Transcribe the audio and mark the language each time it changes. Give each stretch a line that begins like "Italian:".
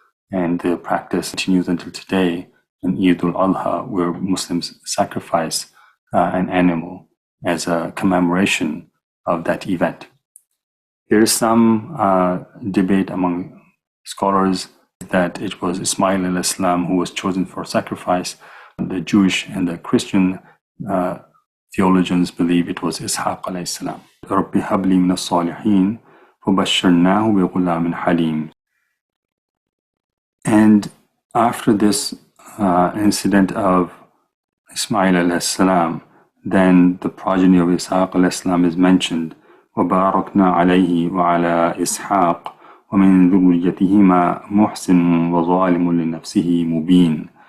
English: And the practice continues until today in Eid al-Adha, where Muslims sacrifice an animal as a commemoration of that event. There is some debate among scholars that it was Ismail alayhi salam who was chosen for sacrifice. The Jewish and the Christian theologians believe it was Ishaq alayhi salam.
Arabic: رَبِّ هَبْ لِي مِنَ الصَّالِحِينَ فَبَشَّرْنَاهُ بِغُلَامٍ حَلِيمٍ.
English: And after this incident of Ismail alayhi salam, then the progeny of Ishaq alayhi salam is mentioned.
Arabic: وَبَارَكْنَا عَلَيْهِ وَعَلَى إِسْحَاقَ وَمِنْ ذُرِّيَّتِهِمَا مُحْسِنٌ وَظَالِمٌ لِنَفْسِهِ مُبِينٌ.